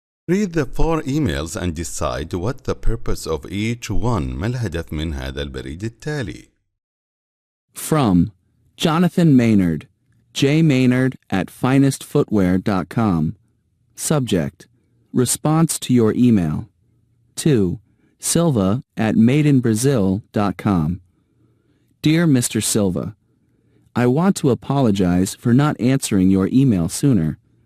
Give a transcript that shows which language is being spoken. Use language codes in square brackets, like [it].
[en] Read the 4 emails and decide what the purpose of each one. [ar] ما الهدف من هذا البريد التالي؟ [en] From Jonathan Maynard, J. Maynard at finestfootwear.com. Subject: Response to your email. 2. Silva at madeinbrazil.com. Dear Mr. Silva, I want to apologize for not answering your email sooner.